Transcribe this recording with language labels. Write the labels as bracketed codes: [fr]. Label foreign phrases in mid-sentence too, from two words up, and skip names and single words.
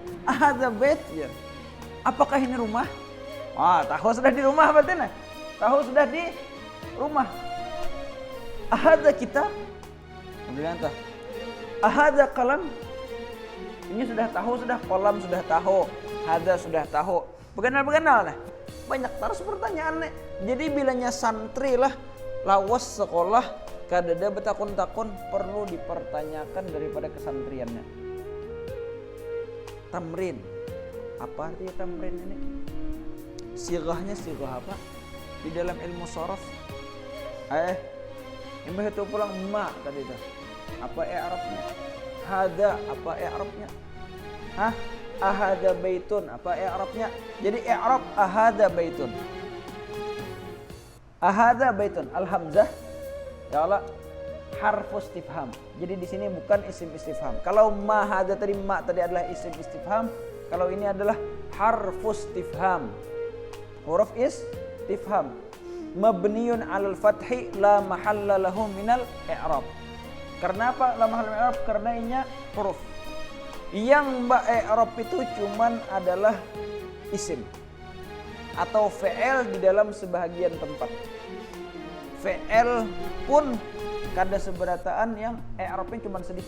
[ar] أهذا بيت. [id] Ya. Apakah ini rumah? Wah, tahu sudah di rumah berarti nah. Tahu sudah di rumah. [ar] أهذا كتاب. [id] Kemudian entah. [ar] أهذا قلم. [id] Ini sudah tahu, sudah kolam sudah tahu. Hadza sudah tahu. Bekenal nah. Banyak terus pertanyaan nih. [bjn] Jadi bilanya santri lah lawas sekolah kadada betakun-takun perlu dipertanyakan daripada kesantriannya. [id] Tamrin. Apa artinya tamrin ini? Sirahnya sirah apa? Di dalam ilmu sharaf. Yang itu pulang ma tadi itu. Apa i'rabnya? Hada apa i'rabnya? Hah? [ar] أهذا بيت [id] apa i'rabnya? Jadi [ar] إعراب أهذا بيت. أهذا بيت الهمزة يا الله حرف الاستفهام. [id] Jadi di sini bukan [ar] اسم استفهام. [id] Kalau [ar] ما هذا [id] tadi ma tadi adalah [ar] اسم استفهام, [id] kalau ini adalah [ar] حرف الاستفهام. حرف استفهام. مبني على الفتح لا محل له من الإعراب. [id] Karena apa? [ar] لا محل من الإعراب [id] karena inya huruf. Yang i'rab itu cuman adalah isim atau fi'il di dalam sebahagian tempat. Fi'il pun kada seberataan yang i'rabnya cuma sedikit.